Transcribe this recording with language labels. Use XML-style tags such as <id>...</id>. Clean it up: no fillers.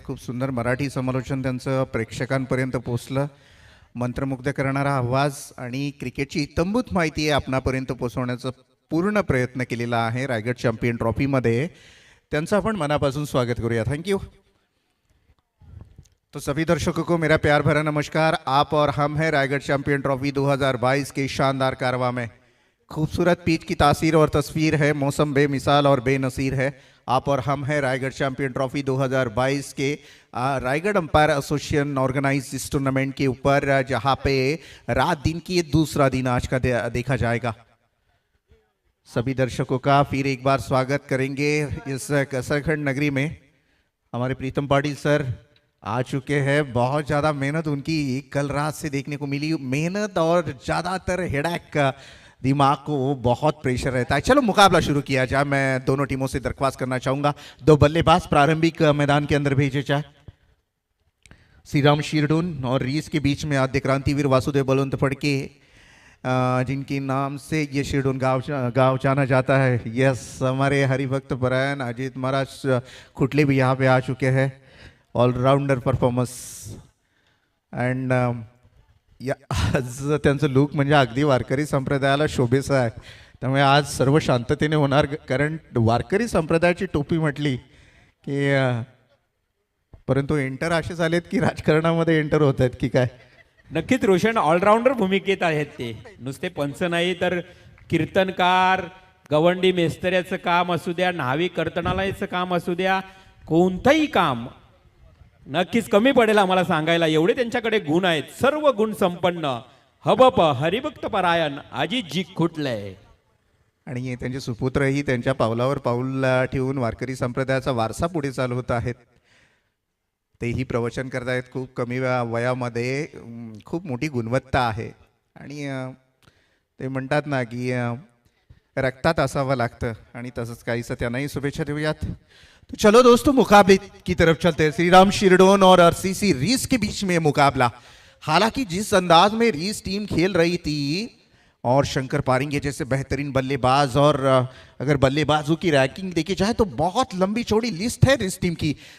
<mr>खूप सुंदर मराठी समालोचन त्यांचं प्रेक्षकांपर्यंत पोचलं. मंत्रमुग्ध करणारा आवाज आणि क्रिकेटची इत्तंभूत माहिती आहे आपणापर्यंत पोचवण्याचा पूर्ण प्रयत्न केलेला आहे रायगड चॅम्पियन ट्रॉफीमध्ये. त्यांचं आपण मनापासून स्वागत करूया.</mr> <en>Thank you.</en> <hi>तो सभी दर्शकों को मेरा प्यार भरा नमस्कार. आप और हम हैं रायगढ़ चैंपियन ट्रॉफी 2022 के शानदार कारवा में. खूबसूरत पिच की तासीर और तस्वीर है, मौसम बेमिसाल और बेनसीर है. आप और हम हैं रायगढ़ चैंपियन ट्रॉफी 2022 के रायगढ़ अंपायर एसोसिएशन ऑर्गेनाइज इस टूर्नामेंट के ऊपर, जहां पे रात दिन की ये दूसरा दिन आज का देखा जाएगा. सभी दर्शकों का फिर एक बार स्वागत करेंगे इस कसरखंड नगरी में. हमारे प्रीतम पाटिल सर आ चुके हैं. बहुत ज़्यादा मेहनत उनकी कल रात से देखने को मिली, मेहनत और ज़्यादातर हेडेक, दिमाग को बहुत प्रेशर रहता है. चलो मुकाबला शुरू किया जाए. मैं दोनों टीमों से दरख्वास्त करना चाहूँगा, दो बल्लेबाज प्रारंभिक मैदान के अंदर भेजे जाए. श्री राम शिरडून और रीस के बीच में आद्य क्रांतिवीर वासुदेव बलवंत फड़के, जिनके नाम से ये शिरडून गाँव जाना जाता है. यस, हमारे हरिभक्त परायण अजीत महाराज खुटले भी यहाँ पे आ चुके हैं.</hi> <en>allrounder performance and</en> <mr>आज त्यांचं लुक म्हणजे अगदी वारकरी संप्रदायाला शोभेचं आहे. त्यामुळे आज सर्व शांततेने होणार, कारण वारकरी संप्रदायाची टोपी म्हटली की परंतु एंटर असे झालेत की राजकारणामध्ये एंटर होत आहेत की काय. नक्कीच रोशन ऑलराऊंडर भूमिकेत आहेत ते. नुसते पंच नाही तर कीर्तनकार, गवंडी मेस्तऱ्याचं काम असू द्या, न्हावी कर्तनालयाचं काम असू द्या, कोणतंही काम नक्कीच कमी पडेल आम्हाला सांगायला, एवढे त्यांच्याकडे गुण आहेत. सर्व गुण संपन्न हबप हरिभक्त परायण अजितजी खुटले. आणि त्यांचे सुपुत्रही त्यांच्या पावलावर पाऊल ठेवून वारकरी संप्रदायाचा वारसा पुढे चालवत आहेत. तेही प्रवचन करतायत. खूप कमी वयामध्ये खूप मोठी गुणवत्ता आहे. आणि ते म्हणतात ना की रक्तात असावं लागतं, आणि तसंच काहीसं त्यांनाही शुभेच्छा देऊयात.</mr> <hi>तो चलो दोस्तों, मुकाबले की तरफ चलते हैं. श्री राम शिरडोन और आरसीसी रीस के बीच में मुकाबला. हालांकि जिस अंदाज में रीस टीम खेल रही थी और शंकर पारिंगे जैसे बेहतरीन बल्लेबाज, और अगर बल्लेबाजों की रैंकिंग देखी जाए तो बहुत लंबी चौड़ी लिस्ट है रीस टीम की.</hi>